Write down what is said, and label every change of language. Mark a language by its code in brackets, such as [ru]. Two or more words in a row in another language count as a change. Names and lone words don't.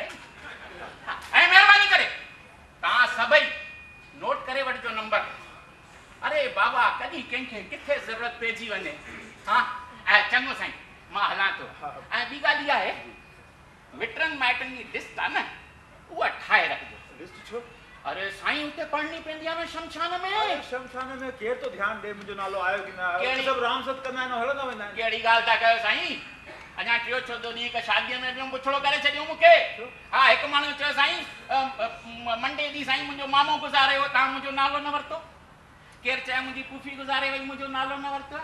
[sd] ऐं महिरबानी करे तव्हां सभई नोट करे वठिजो नंबर। अरे बाबा कॾहिं कंहिंखे किथे ज़रूरत पइजी वञे। हा ऐं चङो साईं मां हलां थो। ऐं ॿी ॻाल्हि इहा आहे, मिटनि माइटनि जी लिस्ट आहे न उहा ठाहे रखिजो। लिस्ट छो? अरे साईं उते पढ़नी पवंदी आहे न शमशान में। शमशान में केरु तो ध्यानु ॾे मुंहिंजो नालो आयो की न आयो? कहिड़ी? सभु राम सत कंदा आहिनि, हलंदा वेंदा आहिनि। कहिड़ी ॻाल्हि था कयो साईं? अञा 3-4 ॾींहं हिकु शादीअ में ॿियो पुछड़ो करे छॾियो मूंखे। हा हिकु माण्हू चयो साईं मंडे ॾींहुं साईं मुंहिंजो मामो गुज़ारे वियो, तव्हां मुंहिंजो नालो न वरितो। केरु चयो मुंहिंजी फूफी गुज़ारे वई, मुंहिंजो नालो न वरितो।